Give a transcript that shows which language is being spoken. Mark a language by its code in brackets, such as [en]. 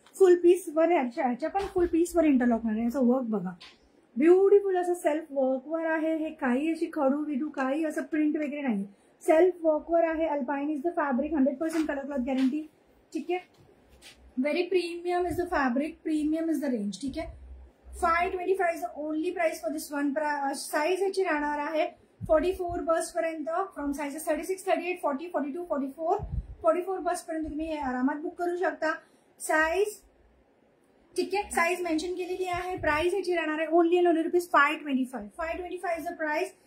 [mr] फुल piece वर ह्याच्या पण फुल पीस वर इंटरलॉक होणार आहे. असं वर्क बघा, ब्युटिफुल असं सेल्फ वर्कवर आहे. हे काही अशी खडू विडू काही असं प्रिंट वगैरे नाही, सेल्फ वर्कवर आहे. [en] Alpine is the fabric, 100% colour cloth guarantee. [mr] ठीक आहे. [en] Very premium is the fabric, premium is the range. [mr] ठीक आहे. [en] 525 is the only price for this one. [mr] Size याची राहणार आहे 44 बस पर्यंत. फ्रॉम साइजेस 36, 38, 40, 42, 44 बस पर्यंत तुम्ही आरामात बुक करू शकता. साईज ठीक आहे, साईज मेन्शन केलेली आहे. [en] price [mr] याची राहणार आहे [en] Only and only rupees 525. 525 is the price.